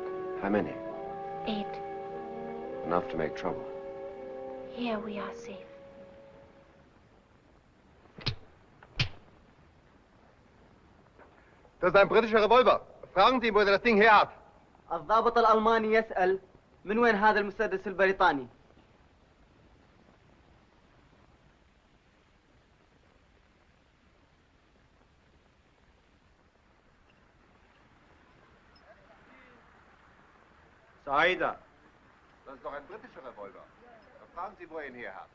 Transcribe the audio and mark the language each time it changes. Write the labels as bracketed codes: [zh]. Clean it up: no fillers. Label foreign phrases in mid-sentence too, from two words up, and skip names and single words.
[en] How many? 8. Enough to make trouble. Here we are safe. [de] Das ist ein britischer Revolver. Fragen Sie ihn, wo er das Ding her hat. [ar] الضابط الألماني يسأل من وين هذا المسدس البريطاني؟ Saida. [de] Das ist doch ein britischer Revolver. Dann fragen Sie, wo er ihn her hat.